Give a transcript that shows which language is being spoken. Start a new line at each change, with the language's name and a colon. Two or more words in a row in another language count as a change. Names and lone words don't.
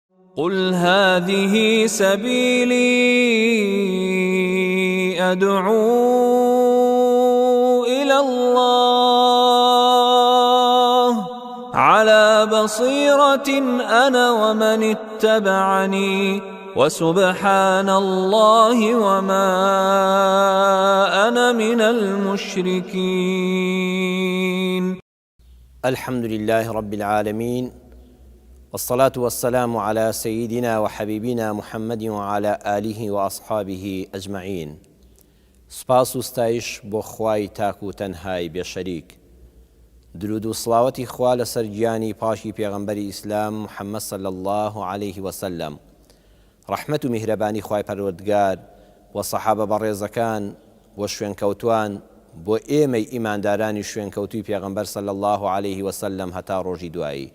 Arabic: قل هذه سبيلي أدعو إلى الله على بصيرة أنا ومن اتبعني وسبحان الله وما أنا من المشركين. الحمد لله رب العالمين، والصلاة والسلام على سيدنا وحبيبنا محمد وعلى آله وأصحابه أجمعين.
Central Kurdish: سپاس و ستایش بۆ خوای تاک و تەنهای بێشەریک. درود و سڵاوەتی خوا لەسەر گیانی پاشی پێغەمبەری ئیسلام محەممەد
Arabic: صلی الله عليه وسلم،
Central Kurdish: ڕەحمەت و میهرەبانی خوای پەروەردگار و سەحابە بەڕێزەکان و شوێنکەوتوان بۆ ئێمەی ئیماندارانی شوێنکەوتوی پێغەمبەر
Arabic: صلی الله عليه وسلم
Central Kurdish: هەتا ڕۆژی دوایی.